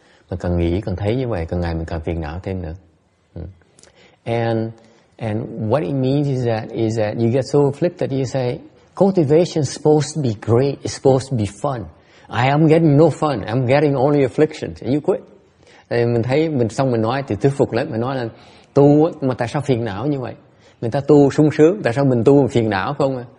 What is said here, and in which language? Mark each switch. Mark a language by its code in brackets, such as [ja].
[vi] Mình càng nghĩ càng thấy như vậy, càng ngày mình càng phiền não thêm nữa. [en] And what it means is that you get so afflicted, you say, cultivation is supposed to be great, it's supposed to be fun. I am getting no fun, I'm getting only affliction. And you quit. [vi] Mình thấy xong mình nói thì thuyết phục lấy, mình nói là tu mà tại sao phiền não như vậy? Người ta tu sung sướng, tại sao mình tu phiền não không à?